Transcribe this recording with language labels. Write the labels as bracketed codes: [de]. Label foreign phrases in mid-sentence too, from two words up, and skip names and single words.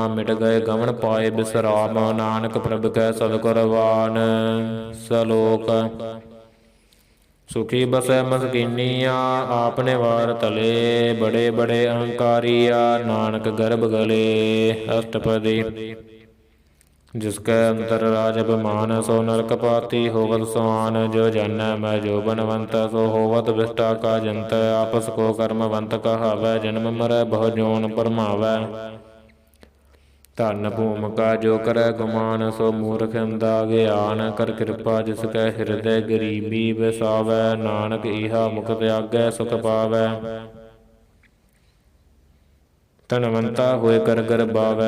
[pa] ਮਿਟ ਗਏ ਗਮਨ ਪਾਏ ਬਿਸਰਾਮ, ਨਾਨਕ ਪ੍ਰਭ ਕੈ ਸਤਿਗੁਰਵਾਨ। ਸਲੋਕ ਸੁਖੀ ਬਸੈ ਮਸਕੀਨੀਆ, ਆਪ ਨਿਵਾਰ ਤਲੇ। ਬੜੇ ਬੜੇ ਅਹੰਕਾਰੀਆ, ਨਾਨਕ ਗਰਭ ਗਲੇ। ਅਸ਼ਟਪਦੀ ਜਿਸਕੇ ਅੰਤਰ ਰਾਜ ਅਭਿਮਾਨ ਸੋ ਨਰਕ ਪਾਤੀ ਹੋਵਤ ਸਮਾਨ। ਜੋ ਜਾਨੈ ਮੈਂ ਜੋ ਬਨਵੰਤ ਸੋ ਹੋਵਤ ਵਿਸ਼ਟਾ ਕਾ ਜੰਤ। ਆਪਸ ਕੋ ਕਰਮਵੰਤ ਕਹਾਵੈ ਜਨਮ ਮਰੈ ਬਹੁ ਜੋਨ ਭਰਮਾਵੈ। ਧਨ ਭੂਮਿਕਾ ਜੋ ਕਰੈ ਗੁਮਾਨ ਸੋ ਮੂਰਖ ਅੰਧਾ ਗਿਆਨ। ਕਰ ਕਿਰਪਾ ਜਿਸ ਕੈ ਹਿਰਦੈ ਗਰੀਬੀ ਵਸਾਵੈ। ਨਾਨਕ ਇਹਾ ਮੁਖ ਤਿਆਗੈ ਸੁਖ ਪਾਵੈ। ਧਨਵੰਤਾ ਹੋਏ ਕਰ ਗਰਬਾਵੈ।